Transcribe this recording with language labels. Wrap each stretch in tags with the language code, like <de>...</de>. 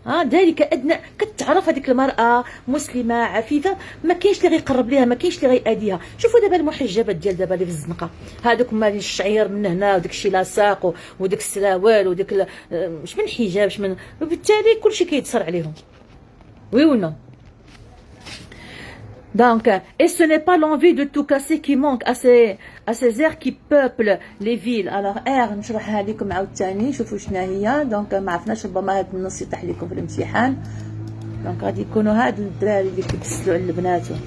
<ar>ذلك أدنى، كتعرف هذيك المرأة مسلمة عفيفة، ما كاينش اللي غيقرب ليها، ما كاينش اللي غيأذيها. شوفوا دابا المحجبات ديال دابا اللي في الزنقة، هذوك مالين الشعير من هنا وداك الشيء لاصاق وداك السراوال وداك مش من حجاب مش من، وبالتالي كلشي كيتصر عليهم.</ar> <fr>وي و نو؟ Donc, et ce n'est pas l'envie de tout casser qui manque à ces airs qui peuplent les villes.</fr> <ar>Alors, air نشرحها لكم عاوتاني شوفوا شنو هي. دونك ما عرفناش ربما هذا النص يطيح لكم في الامتحان. دونك غادي يكونوا هاد الدراري اللي كيتسلوا على البنات.</ar>